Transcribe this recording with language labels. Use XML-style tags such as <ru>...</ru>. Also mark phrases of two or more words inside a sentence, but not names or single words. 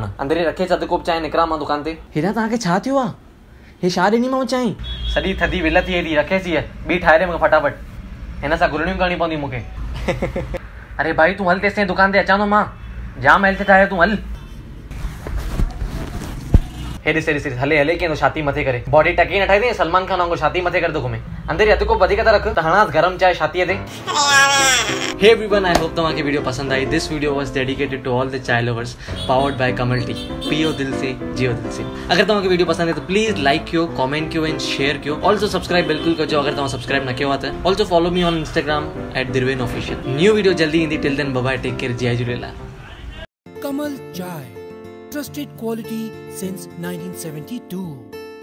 <sd>अंदरि रखे अधु कोप चांहि निकिरा मां दुकान ते। हेॾा तव्हांखे छा थियो आहे हे छा ॾिनीमांव चांहि सॼी थधी विल थी हेॾी रखेसि हीअ ॿी ठाहे ॾे मूंखे फटाफट हिन सां गुलड़ियूं करणी पवंदी मूंखे। अरे भाई तूं हल तेसि ताईं दुकान ते अचां थो मां जाम हेल्थ ठाहे तूं हल। हे ॾिस हले कीअं छाती मथे करे बॉडी टकी न ठाही अथई सलमान खान वांगुरु छाती मथे करे थो घुमे। अंदरि अधु कोप वधीक था रख त हणास गरम चांहि छातीअ ते।</sd> <en>hey everyone I hope</en> <sd>तव्हांखे वीडियो पसंद आई।</sd> <en>दिस वीडियो वाज डेडिकेटेड टू ऑल द चाय लवर्स पावर्ड बाय कमल टी।</en> <ur>پیو دل سے جیو دل سے.</ur> <sd>अगर तव्हांखे वीडियो पसंद आहे तो प्लीज लाइक कयो कमेंट कयो</sd> <en>and share</en> <sd>कयो।</sd> <en>also subscribe</en> <sd>बिल्कुल कजो अगर तव्हां सब्सक्राइब न कयो आहे त।</sd> <en>Also follow me on Instagram @dirvenofficial. New video</en> <sd>जल्दी ईंदी</sd> <en>till then bye bye take care</en> <sd>जय झूलेलाल।</sd> <en>Kamal Chai, trusted quality since 1972.</en>